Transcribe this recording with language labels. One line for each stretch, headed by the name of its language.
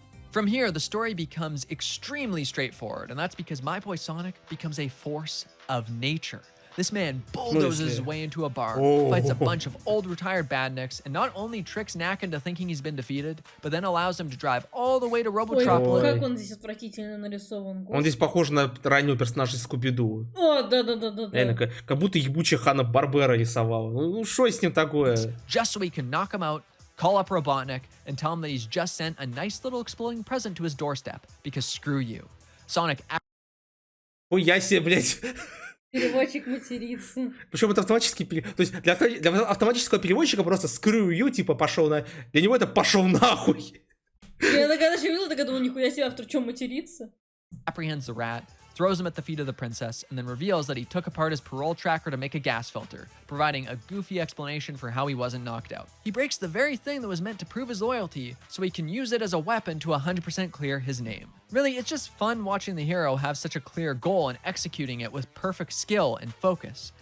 English: From here, the story becomes extremely straightforward, and that's because my boy Sonic becomes a force of nature. This man bulldozes his way into a bar, fights a bunch of old retired badniks, and not only tricks Knack into thinking he's been defeated, but then allows him to drive all the way to Robotropolis.
Russian: Как он здесь отвратительно нарисован. Он здесь похож на раннего персонажа из Скуби-Ду. О, да. Реально, как будто ебучая Ханна-Барбера рисовала. Ну, что с ним такое?
English: Just so he can knock him out, call up Robotnik, and tell him that he's just sent a nice little exploding present to his doorstep, because screw you. Sonic...
Russian: Ой, я себе, блядь... Переводчик матерится. Причем это автоматический перевод. То есть для автоматического переводчика просто screw you, типа пошел на... Для него это пошел нахуй. Я когда еще видела, так думала, нихуя себе, автор что, матерится?
English: Apprehends the rat, throws him at the feet of the princess, and then reveals that he took apart his parole tracker to make a gas filter, providing a goofy explanation for how he wasn't knocked out. He breaks the very thing that was meant to prove his loyalty, so he can use it as a weapon to 100% clear his name. Really, it's just fun watching the hero have such a clear goal and executing it with perfect skill and focus.